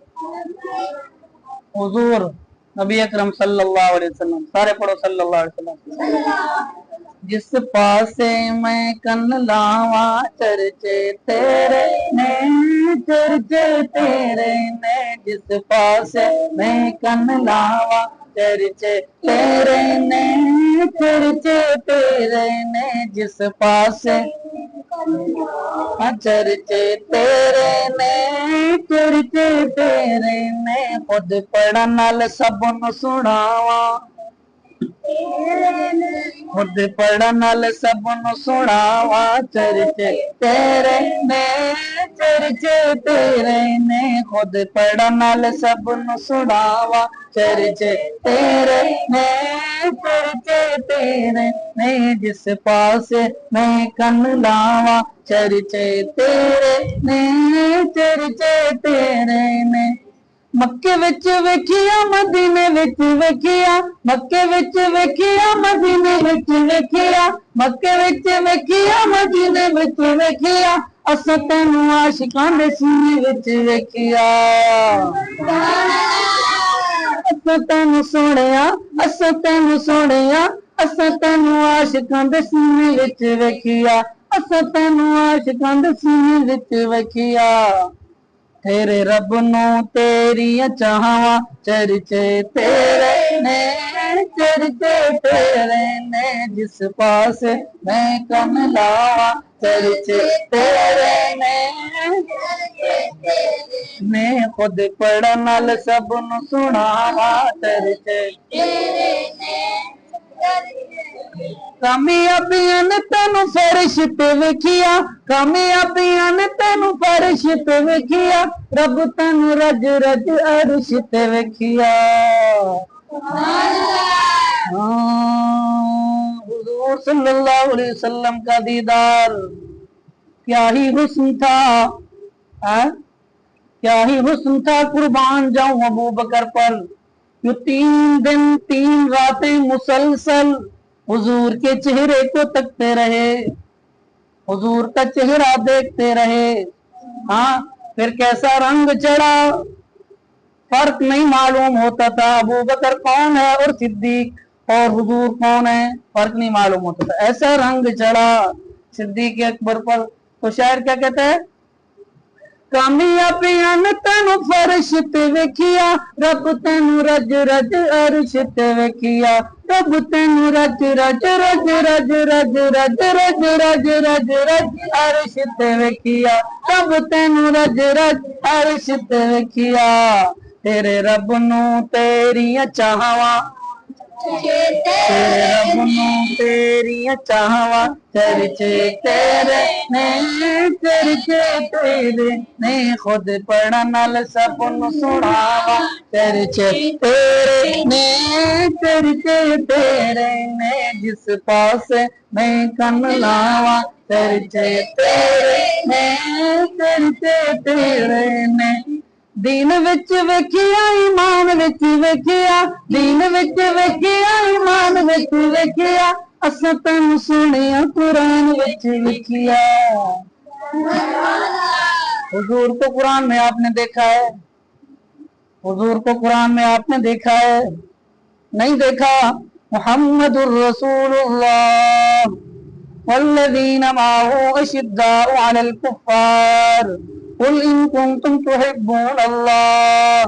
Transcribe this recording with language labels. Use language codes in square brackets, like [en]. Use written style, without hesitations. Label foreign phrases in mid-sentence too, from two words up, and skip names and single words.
[pa] حضور نبی اکرم [ar] صلی اللہ علیہ وسلم [pa] سارے پڑھو [ar] صلی اللہ علیہ وسلم [pa] جس پاسے میں کن لاوا چرچے تیرے نے چرچے تیرے نے جس پاسے میں کن لاوا چرچے تیرے نے چرچے تیرے نے جس پاسے چرچے تیرے نے چرچے تیرے نے خود پڑھن نال سب نو سناواں خود پڑھن نال سب نو سناواں چرچے تیرے نے چرچے تیرے نے خود پڑھن نال سب نو سناواں چرچے تیرے نے چرچے تیرے نے جس پاسے میں کن لاواں چرچے تیرے نے چرچے تیرے نے مکے وچ ویکھیا مدینے وچ ویکھیا مکے وچ ویکھیا مدینے وچ ویکھیا مکے وچ ویکھیا مدینے وچ ویکھیا اساں تینوں عاشقاں دے سینے وچ ویکھیا اساں تینوں سونیا اساں تینوں سونیا اساں تینوں عاشقاں دے سینے وچ ویکھیا اساں تینوں عاشقاں دے سینے وچ ویکھیا تیرے رب نو تیریاں چاہواں چرچے تیرے نے چرچے تیرے نے جس پاسے میں کن لاواں چرچے تیرے نے میں خود پڑھن نال سب نو سناواں چرچے تیرے نے کامیابیاں نے تینوں فرش تے ویکھیا کامیابیاں نے تینوں فرش تے ویکھیا رب تینوں رج رج عرش تے ویکھیا [ur] حضور [ar] صلی اللہ علیہ وسلم [ur] کا دیدار کیا ہی حسن تھا کیا ہی حسن تھا قربان جاؤں ابو بکر پر جو 3 دن 3 راتیں مسلسل حضور کے چہرے کو تکتے رہے حضور کا چہرہ دیکھتے رہے ہاں پھر کیسا رنگ چڑھا فرق نہیں معلوم ہوتا تھا ابو بکر کون ہے اور صدیق اور حضور کون ہے فرق نہیں معلوم ہوتا تھا ایسا رنگ چڑھا صدیق اکبر پر تو شاعر کیا کہتا ہے [pa] کامیابیاں نے تینوں فرش تے ویکھیا رب تینوں رج رج عرش تے ویکھیا رب تینوں رج رج رج رج رج رج رج رج رج رج عرش تے ویکھیا رب تینوں رج رج عرش تے ویکھیا تیرے رب نو تیریاں چاہواں تیرے رب نو تیریاں چاہواں چرچے تیرے نے چرچے تیرے نے خود پڑھن نال سب نو سناواں چرچے تیرے نے چرچے تیرے نے جس پاسے میں کن لاواں چرچے تیرے نے چرچے تیرے نے دین وچ ویکھیا ایمان وچ ویکھیا دین وچ ویکھیا ایمان وچ ویکھیا اساں تینوں سنیا قرآن وچ لکھیا [ur] حضور کو قرآن میں آپ نے دیکھا ہے? حضور کو قرآن میں آپ نے دیکھا ہے? نہیں دیکھا. [ar] محمد رسول الله والذين معه أشداء على الكفار قل إن كنتم تحبون الله.